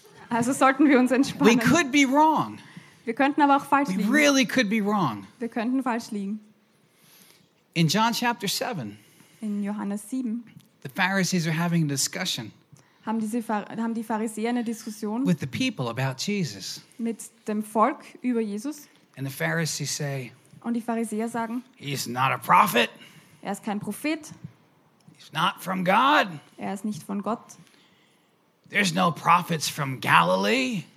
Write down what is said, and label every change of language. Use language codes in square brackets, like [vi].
[de] Also sollten wir uns entspannen. [en] We could be wrong. [de] Wir könnten aber auch falsch [en] we [de] liegen. [en] Really could be wrong. [de] Wir könnten falsch liegen. [en] In John chapter 7. [de] In Johannes 7. [en] The Pharisees are having a discussion. [de] Haben die Pharisäer eine Diskussion? [en] With the people about Jesus. [de] Mit dem Volk über Jesus. [en] And the Pharisees say. [de] Und die Pharisäer sagen. [en] He is not a prophet. [de] Er ist kein Prophet. [en] He's not from God. [de] Er ist nicht von Gott. [en] There's no prophets from Galilee.